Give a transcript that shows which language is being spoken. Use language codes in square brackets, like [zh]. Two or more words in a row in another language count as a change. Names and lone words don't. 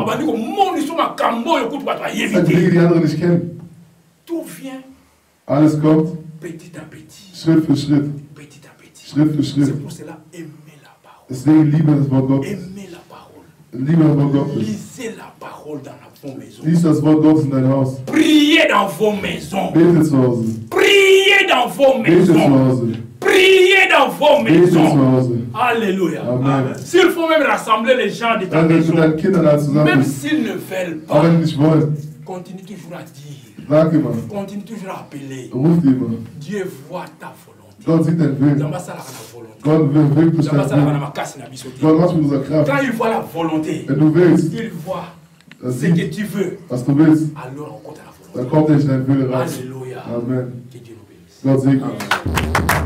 [de] Zeigt die Dinge, die andere nicht kennen. Alles kommt Schritt für Schritt. Schritt für Schritt. Deswegen liebe das Wort Gottes. Liebe das Wort Gottes. Lies das Wort Gottes in dein Haus. [fr] Priez dans vos maisons. [de] Bete zu Hause. [fr] Priez dans vos [de] Bete zu [fr] maisons. [de] Hause. [fr] Priez dans vos [de] Bete zu [fr] maisons. [de] Hause. [fr] Alléluia. Amen. S'il faut même rassembler les gens de ta [de] Wenn du [fr] maison, [de] mit deinen Kindern da zusammen [fr] même [de] bist, [fr] s'ils ne veulent [de] auch [fr] pas, [de] wenn die nicht wollen, [fr] continue toujours à dire, [de] sag immer, [fr] continue toujours à appeler. [de] ruf die immer. [fr] Dieu voit ta volonté. [de] Gott sieht deinen Willen. [fr] Volonté. [de] Gott will wirklich deinen Willen. Gott macht mit unserer Kraft. [fr] Quand il voit la volonté, [de] Wenn du willst, [fr] il voit [de] das [fr] ce que [de] sieht, [fr] tu veux, [de] was du willst, [fr] alors on compte à la volonté. [de] dann kommt er in deinen Willen rein. [fr] Alléluia. Amen. Que Dieu nous bénisse. [de] Gott segne.